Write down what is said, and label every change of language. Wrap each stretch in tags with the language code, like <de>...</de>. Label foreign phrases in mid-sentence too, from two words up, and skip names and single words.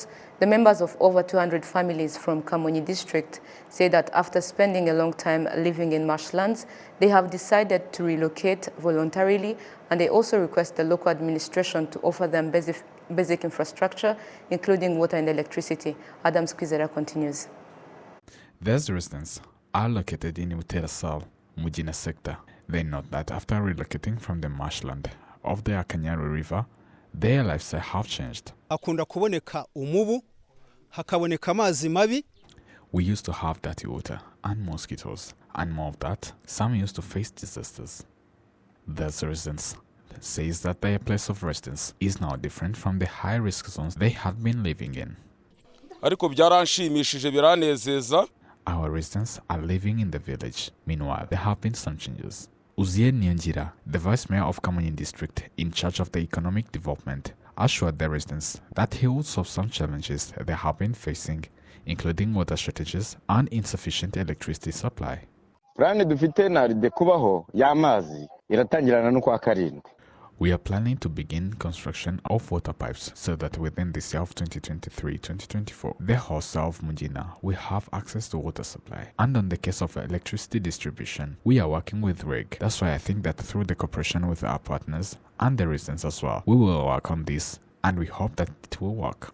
<en>The members of over 200 families from Kamonyi district say that after spending a long time living in marshlands, they have decided to relocate voluntarily, and they also request the local administration to offer them basic infrastructure, including water and electricity. Adams Kwizera continues. These residents are located in Uterasal, Mujina sector. They note that after relocating from the marshland of the Akanyaru River, their lifestyle have changed.</en> <rw>Akunda kuboneka umubu, hakaboneka amazi mabi.</rw> <en>We used to have dirty water and mosquitoes, and more of that, some used to face disasters. These residents says that their place of residence is now different from the high-risk zones they had been living in.</en> <rw>Ariko byaranshimishije biranezeza.</rw> <en>Our residents are living in the village. Meanwhile, there have been some changes. Uziel Nyanjira, the Vice Mayor of Kamonyi District in charge of the economic development, assured the residents that he would solve some challenges they have been facing, including water shortages and insufficient electricity supply.</en> <rw>Plani dufite naride kubaho y'amazi iratangirana no kwa karindwi.</rw> <en>We are planning to begin construction of water pipes so that within this year of 2023-2024, the whole south of Mujina will have access to water supply. And on the case of electricity distribution, we are working with REG. That's why I think that through the cooperation with our partners and the residents as well, we will work on this, and we hope that it will work.</en>